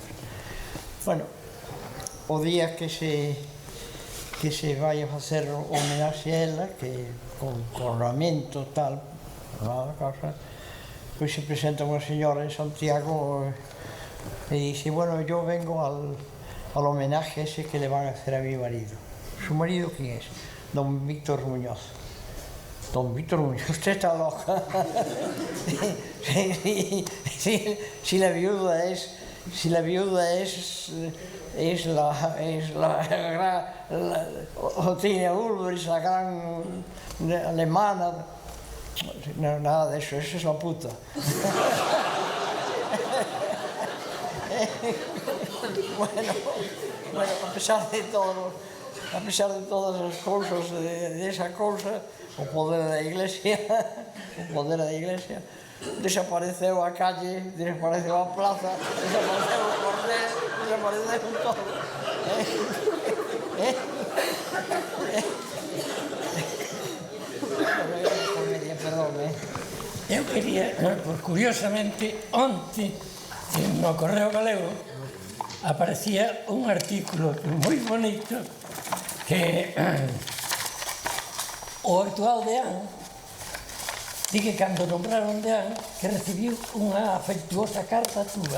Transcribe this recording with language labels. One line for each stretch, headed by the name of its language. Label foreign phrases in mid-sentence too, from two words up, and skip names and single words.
Galician: Bueno, o día que se vai a facer homenaxe a ela, que con corramento, tal, pois se presenta unha señora en Santiago e dice, bueno,
Spanish: yo vengo al homenaje ese que le van a hacer a mi marido. ¿Su marido quién es? Don Víctor Muñoz. Don Víctor Muñoz, usted está loca. Si la viuda es la Otilia Ulbrich, la gran alemana. No, nada de eso, esa es la puta.
Galician: Bueno, a pesar de todas as cousas desa cousa, o poder da Iglesia, desapareceu a calle, desapareceu a plaza, desapareceu o cordel, desapareceu todo. Eu quería, curiosamente, onte, no Correo Galego, aparecía un artículo moi bonito que o actual deán di que cando nombraron deán que recibiu unha afectuosa carta túa.